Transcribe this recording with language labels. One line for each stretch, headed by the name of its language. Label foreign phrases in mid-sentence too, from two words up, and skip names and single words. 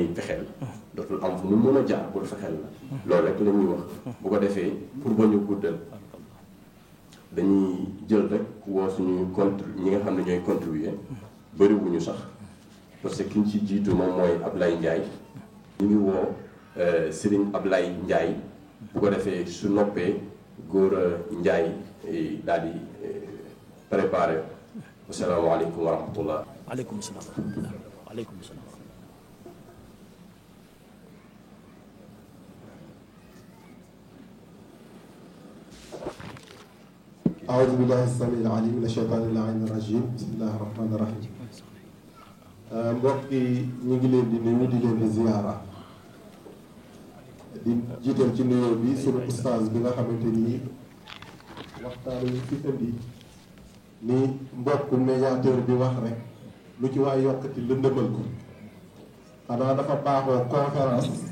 Wolof: fexeel dootul am fu mu mën a jaar pour fexeel la loolu rek la ñuy wax bu ko defee pour ba ñu guddal dañuy jël rek woo suñuy ñi nga xam ne ñooy contribuer bëriwuñu sax parce que ki ñu ci jiitu moom mooy Ablaye Ndiaye ñu ngi woo Serigne Ablaye Ndiaye bu ko defee su noppee góor Ndiaye daal di préparé.
Arabic: السلام عليكم ورحمة الله. وعليكم السلام ورحمة الله. وعليكم السلام. أعوذ بالله السميع العليم من الشيطان اللعين الرجيم بسم الله الرحمن الرحيم.
Wolof: mbokk yi ñu ngi leen di nuyu di leen di ziyaara di jiital ci nuyoo bi sunu ustaaz bi nga xamante ni waxtaan wi fi indi ni mbokk médiateur bi wax rek lu ci waay yokkati lëndëmal ko xanaa dafa baaxoo conférence